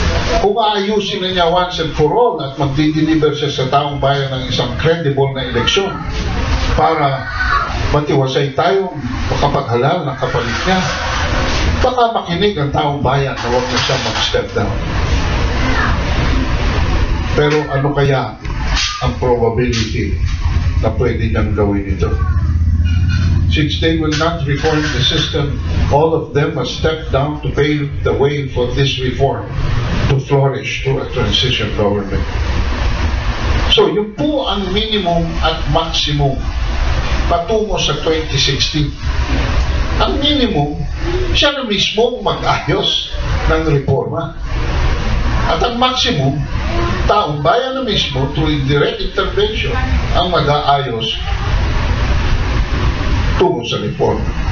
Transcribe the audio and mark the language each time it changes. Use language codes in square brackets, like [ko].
[tl] Kung aayusin na niya [en] once and for all [tl] at magdi-deliver siya sa taong bayan ng isang credible na eleksyon para matiwasay tayong makapaghalal ng kapalit niya, baka makinig ang taong bayan na huwag na siya mag-step down. Pero ano kaya ang probability na pwede niyang gawin ito? [en] Since they will not reform the system, all of them must step down to pave the way for this reform to flourish through a transition government. [tl] So, yun po ang minimum at maximum patungo sa 2016. Ang minimum, siya na mismo mag-ayos ng reforma. At ang maximum, taong bayan na mismo [en] through direct intervention [tl] ang mag-aayos tungo sa reforma.